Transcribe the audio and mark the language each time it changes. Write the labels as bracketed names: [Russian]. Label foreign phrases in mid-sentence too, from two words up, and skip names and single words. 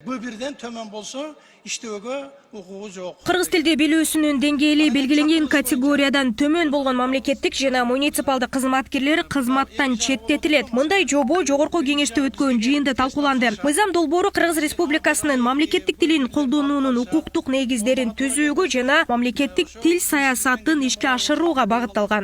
[Kyrgyz] B1'ден төмөн болсо иштеге укугу жок. Кыргыз тилде билүүсүнүн деңгээли белгиленген категориядан төмөн болгон мамлекеттик жана муниципалдык кызматкерлер кызматтан четтетилет. Мындай жобо жогорку кеңеште өткөн жыйында талкууланды. Мыйзам долбоору Кыргыз Республикасынын мамлекеттик тилин колдонуунун укуктук негиздерин түзүүгө жана мамлекеттик тил саясатын ишке ашырууга багытталган.